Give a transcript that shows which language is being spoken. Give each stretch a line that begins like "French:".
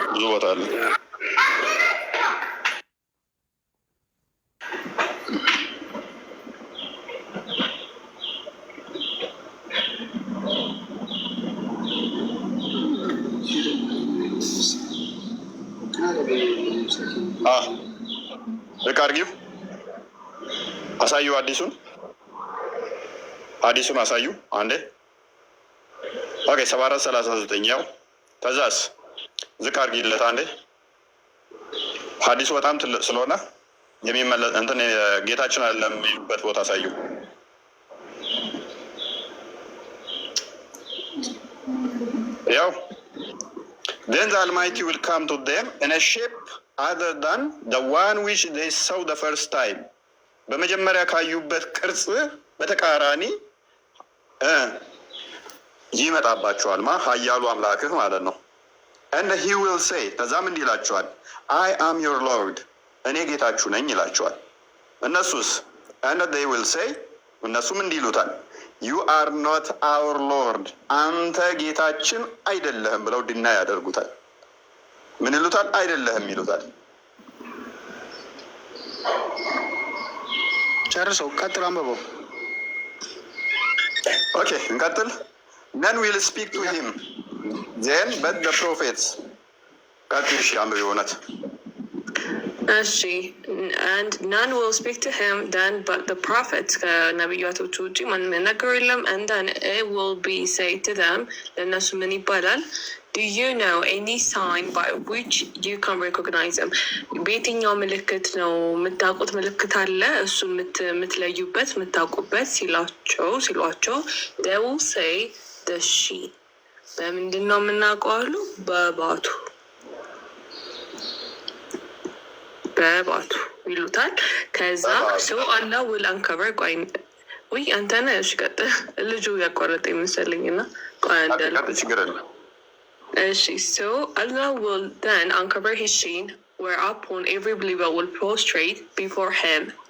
Amharic: ብዙ ቦታ አለ። ልክ አድርጊው። አሳዩ አዲሱን አሳዩ አንዴ። ኦኬ 7439 ያው ከዛስ ዝቅ አድርጊለት አንዴ። ሐዲሱ በጣም ትልቅ ስለሆነ የሚመለስ እንትን ጌታችን አለ የሚሉበት ቦታ አሳዩ። ያው
English: then the Almighty will come to them in a shape other than the one which they saw the first time.
Amharic: በመጀመሪያ ካዩበት ቅርጽ በተቃራኒ ይመጣባቸዋል። ኃያሉ አምላክህ ማለት ነው።
English: and he will say
Amharic: ከዛም እንዲህ ይላቸዋል
English: I am your Lord
Amharic: እኔ ጌታችሁ ነኝ ይላቸዋል። እነሱስ
English: and they will say
Amharic: እነሱም እንዲህ ይሉታል
English: You are not our Lord
Amharic: አንተ ጌታችን አይደለህም ብለው ድና ያደርጉታል። ምን ይሉታል? አይደለህም ይሉታል። ጨርሰው ቀጥል፣ አንብበው። ኦኬ እንቀጥል።
English: None will speak to him then but the prophets
Amharic: ቀጥል። እሺ አንብበው እውነት እሺ
English: and none will speak to him then but the prophets
Amharic: ከነቢያቶቹ ውጪ ማንም የሚናገረው የለም።
English: and then it will be say to them
Amharic: ለእነሱ ምን ይባላል?
English: Do you know any sign by which you can recognize them?
Amharic: በየትኛው ምልክት ነው የምታውቁት ምልክት አለ እሱ የምትለዩበት የምታውቁበት ሲሏቸው
English: they will say the she
Amharic: በምንድን ነው የምናውቀው አሉ? በባቱ ይሉታል። ከዛ ሰው አላ ውል አንከበር ቆይ ወይ አንተ ነህ። እሺ ቀጥል። ልጁ ያቋረጠ ይመስለኝ እና ቆይ አንዳልኩ ችግር የለም። እሺ
English: so Allah will then uncover his sheen whereupon every believer will prostrate before him.